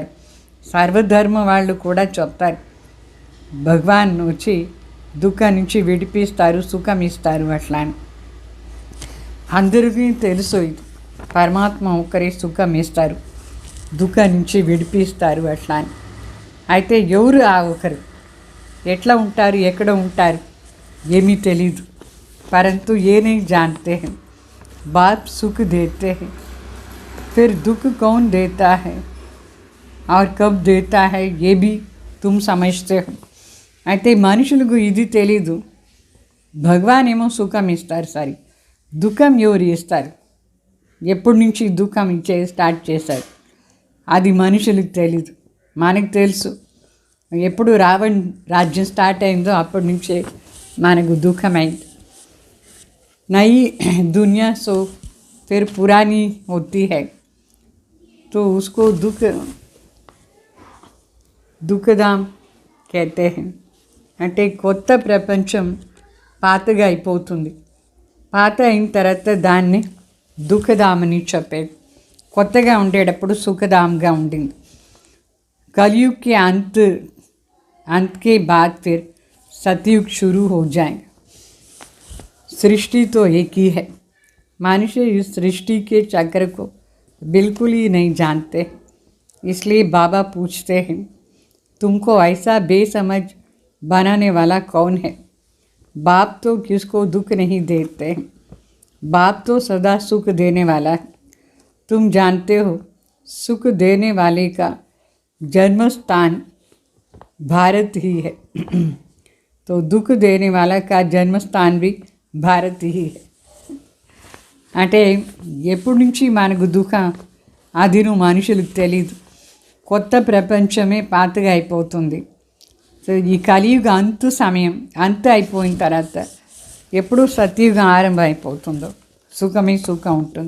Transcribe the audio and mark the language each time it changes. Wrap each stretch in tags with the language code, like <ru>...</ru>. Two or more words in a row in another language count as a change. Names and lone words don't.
<te>సర్వధర్మ వాళ్ళు కూడా చెప్తారు, భగవాన్ వచ్చి దుఃఖం నుంచి విడిపిస్తారు, సుఖం ఇస్తారు అట్లా అని. అందరికీ తెలుసు ఇది, పరమాత్మ ఒక్కరే సుఖం ఇస్తారు, దుఃఖం నుంచి విడిపిస్తారు అట్లా అని. అయితే ఎవరు ఆ ఒకరు, ఎట్లా ఉంటారు, ఎక్కడ ఉంటారు ఏమీ తెలీదు.</te> <hi>परंतु ये नहीं जानते हैं बाप सुख देते हैं, फिर दुख कौन देता है और कब देता है ये भी तुम समझते हो.</hi> <te>అయితే మనుషులకు ఇది తెలీదు. భగవాన్ ఏమో సుఖం ఇస్తారు, సరే దుఃఖం ఎవరు ఇస్తారు, ఎప్పటి నుంచి దుఃఖం స్టార్ట్ చేశారు అది మనుషులకు తెలీదు. మనకు తెలుసు, ఎప్పుడు రావణ్ రాజ్యం స్టార్ట్ అయిందో అప్పటి నుంచే మనకు దుఃఖం అయింది.</te> <hi>नई दुनिया सो फिर पुरानी होती है, तो उसको दुखधाम कहते हैं.</hi> <te>అంటే కొత్త ప్రపంచం పాతగా అయిపోతుంది. పాత అయిన తర్వాత దాన్ని దుఃఖధామని చెప్పేది. కొత్తగా ఉండేటప్పుడు సుఖధామ్గా ఉండింది.</te> <hi>कलयुग के अंत के बाद फिर सतयुग शुरू हो जाएगा. सृष्टि तो एक ही है. मनुष्य इस सृष्टि के चक्र को बिल्कुल ही नहीं जानते. इसलिए बाबा पूछते हैं, तुमको ऐसा बेसमझ बनाने वाला कौन है? बाप तो किसको दुख नहीं देते हैं, बाप तो सदा सुख देने वाला है. तुम जानते हो सुख देने वाले का जन्म स्थान भारत ही है. तो दुख देने वाला का जन्म स्थान भी భారత్ హీ.</hi> <te>అంటే ఎప్పటి నుంచి మనకు దుఃఖం అది మనుషులకు తెలీదు. కొత్త ప్రపంచమే పాతగా అయిపోతుంది. సో ఈ కలియుగ సమయం అయిపోయిన తర్వాత ఎప్పుడు సత్యుగం ఆరంభం అయిపోతుందో సుఖమే సుఖం ఉంటుంది.</te>